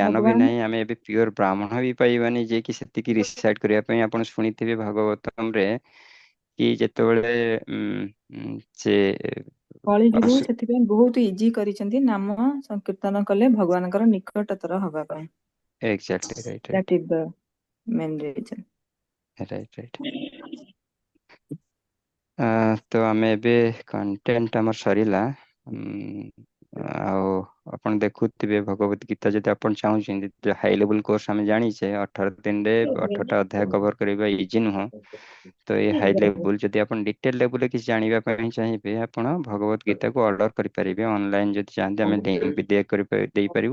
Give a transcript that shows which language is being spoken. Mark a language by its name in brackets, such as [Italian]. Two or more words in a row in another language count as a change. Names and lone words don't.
[Odia] ଜ୍ଞାନ ବି ଭଗବାନ ନାହିଁ। ଆମେ ଏବେ ପିଓର ବ୍ରାହ୍ମଣ ବି ପାଇବାନି, ଯିଏ କି ସେତିକି ରିସାର୍ଟ କରିବା ପାଇଁ। ଆପଣ ଶୁଣିଥିବେ ଭାଗବତମରେ कि ଯେତେବେଳେ ସେ କଳି ଯୁଗ ଅସୁ- ସେଥିପାଇଁ ବହୁତ ଇଜି କରିଛନ୍ତି ନାମ ସଂକୀର୍ତ୍ତନ କଲେ ଭଗବାନଙ୍କର ନିକଟତର ହବା ପାଇଁ। [English] exactly right That right is the main reason. [Odia] right ତ ଆମେ ଏବେ କଣ୍ଟେଣ୍ଟ ଆମର ସରିଲା। ଆଉ ଆପଣ ଦେଖୁଥିବେ ଭଗବତ ଗୀତା ଯଦି ଆପଣ ଚାହୁଁଛନ୍ତି [English] high level course [Odia] ଆମେ ଜାଣିଛେ 18 ଦିନରେ 18ଟା ଅଧ୍ୟାୟ କଭର କରିବା ଇଜି ନୁହଁ। ତ ଏ [English] high level [Odia] ଯଦି ଆପଣ ଡିଟେଲ ଲେବୁଲରେ କିଛି ଜାଣିବା ପାଇଁ ଚାହିଁବେ ଆପଣ ଭଗବତ ଗୀତାକୁ ଅର୍ଡର କରିପାରିବେ ଅନଲାଇନ ଯଦି ଚାହାନ୍ତି ଆମେ ଲିଙ୍କ ବି ଦେଇପାରିବୁ।